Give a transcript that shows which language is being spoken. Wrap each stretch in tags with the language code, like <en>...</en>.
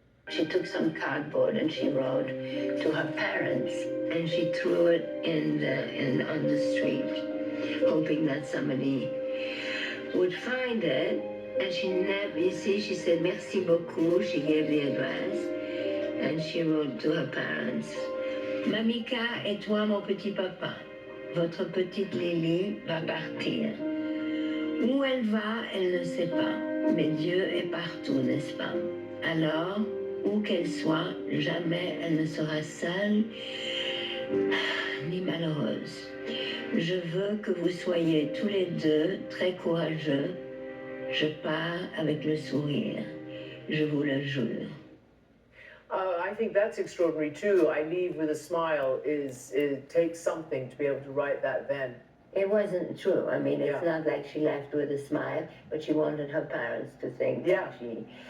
<en>She took some cardboard and she wrote to her parents, and she threw it on the street, hoping that somebody would find it. And she never, she said</en> <fr>merci beaucoup.</fr> <en>She gave the address, and she wrote to her parents,</en> <fr>Mamika et toi mon petit papa, votre petite Lily va partir. Où elle va, elle ne sait pas, mais Dieu est partout, n'est-ce pas? Alors, où qu'elle soit, jamais elle ne sera seule ni malheureuse. Je veux que vous soyez tous les deux très courageux. Je pars avec le sourire. Je vous le jure.</fr> <en>I think that's extraordinary too. I leave with a smile. It takes something to be able to write that then. It wasn't true. I mean, it's not like she left with a smile, but she wanted her parents to think that she...</en>